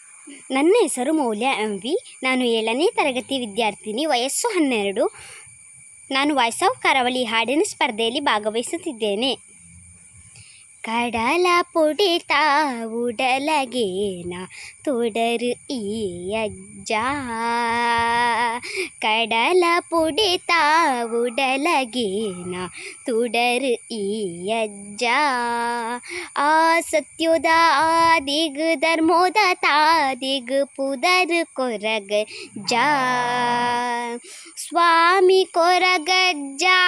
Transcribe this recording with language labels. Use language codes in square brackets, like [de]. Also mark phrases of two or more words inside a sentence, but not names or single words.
[kn] ನನ್ನ ಹೆಸರು ಮೌಲ್ಯ MV. ನಾನು 7ನೇ ತರಗತಿ ವಿದ್ಯಾರ್ಥಿನಿ. ವಯಸ್ಸು 12. ನಾನು ವಾಯ್ಸ್ ಆಫ್ ಕರಾವಳಿ ಹಾಡಿನ ಸ್ಪರ್ಧೆಯಲ್ಲಿ ಭಾಗವಹಿಸುತ್ತಿದ್ದೇನೆ. [tcy] ಕಡಲ ಪುಡಿತ ಉಡಲಗೇನ ತೊಡರು ಈ ಅಜ್ಜ, ಕಡಲ ಪುಡಿತ ಉಡಲಗೇನ ತೊಡರು ಈ ಅಜ್ಜ, ಆ ಸತ್ಯೋದ ಆದಿಗ್ ಧರ್ಮೋದ ತಾದಿಗ್ ಪುದರ್ ಕೊರಗಜ್ಜ, ಸ್ವಾಮಿ ಕೊರಗಜ್ಜ,